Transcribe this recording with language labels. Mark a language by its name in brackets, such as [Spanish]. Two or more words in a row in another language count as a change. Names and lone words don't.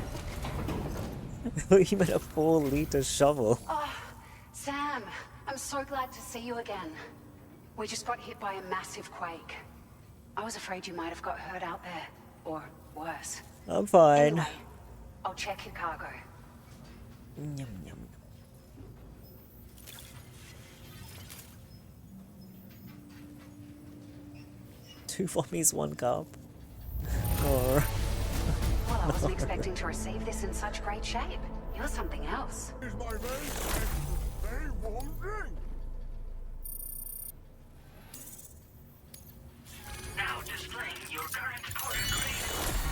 [English] I thought you meant a 4-liter shovel. Oh, Sam, I'm so glad to see you again. We just got hit by a massive quake. I was afraid you might have got hurt out there, or worse. I'm fine. Anyway, I'll check your cargo. Yum, yum. 2 vommies, 1 cup. Or... Well, I wasn't expecting to receive this in such great shape. You're something else. Here's my very warm drink. Now displaying your current quarter grade.